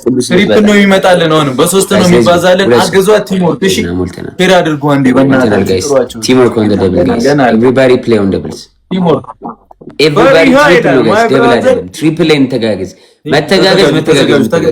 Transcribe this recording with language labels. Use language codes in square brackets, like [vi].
[am] ትሪፕል ነው ይመጣልን አሁን በሶስት ነው የሚባዛልን አግዟት ቲምወርክ እሺ ሄር አድርጉ አንዴ በእናትህ [en] ቲምወርክ on the double guys everybody play on doubles ቲምወርክ everybody triple [am] ላይ እንተጋገዝ መተጋገዝ